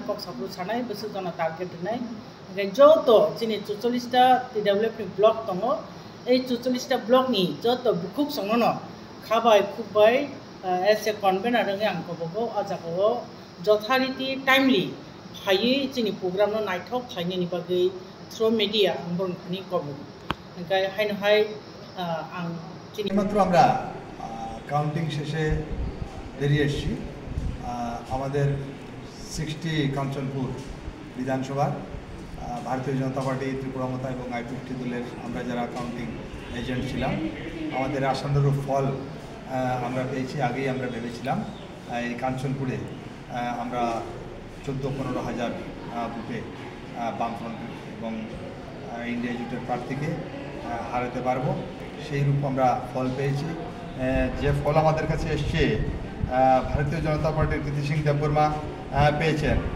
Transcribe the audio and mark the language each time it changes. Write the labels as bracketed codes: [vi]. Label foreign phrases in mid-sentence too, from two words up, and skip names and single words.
[brx] पक साप्रु सानाय बोसोर जना टारगेट होनाय ओमफ्राय जत दिनै 44टा DWF नि ब्लक दङ এই 44टा ब्लक नि जत बुकुक संनो खाबाय खुबाय एस ए कनभेनार आं कबगो आजागो जथारिति टाइमलि हायै जोंनि प्रग्राम नायथाव खालामनायनि बागै [en] through media [brx] बरनखानि कबो ओमफ्राय हायनोहाय आं दिनै [bn] মাত্র আমরা কাউন্টিং শেষে বেরিয়ে এসেছি আমাদের 60 কাঞ্চনপুর বিধানসভার ভারতীয় জনতা পার্টি ত্রিপুরা মতা এবং I-50 দলের আমরা যারা কাউন্টিং এজেন্ট ছিলাম আমাদের আশানুরূপ ফল আমরা পেয়েছি আগেই আমরা ভেবেছিলাম এই কাঞ্চনপুরে আমরা 14-15 হাজার বুথে বামফ্রন্ট এবং ইন্ডিয়া জোটের প্রার্থীকে হারাতে পারবো সেই রূপ আমরা ফল পেয়েছি যে ফল আমাদের কাছে এসছে ভারতীয় জনতা পার্টির কীর্তি সিং দেববর্মা পেয়েছেন